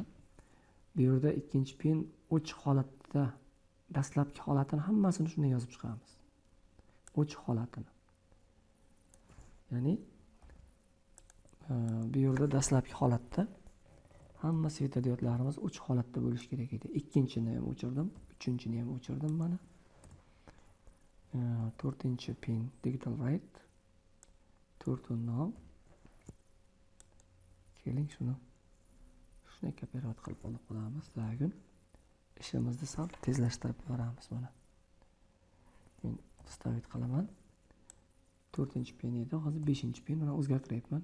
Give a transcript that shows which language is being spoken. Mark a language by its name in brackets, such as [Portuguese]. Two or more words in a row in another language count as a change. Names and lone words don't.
[Uzbek] Bu yerda ikkinchi pin ochiq holatda, dastlabki holatini hammasini shunday yozib chiqamiz. Ochiq holatini. Ya'ni bu yerda dastlabki holatda hamma svetodiodlarimiz ochiq holatda bo'lishi kerak edi. Ikkinchini ham o'chirdim, uchinchini ham o'chirdim mana. 4-pin [English] digital right. [Uzbek] 4 now. Keling shuni kopirovать qilib olib qo'yamiz. Bugun ishimizni sal tezlashtirib boramiz mana. Men stavit qilaman. 4-pin edi, hozir 5-pin mana o'zgartiryapman.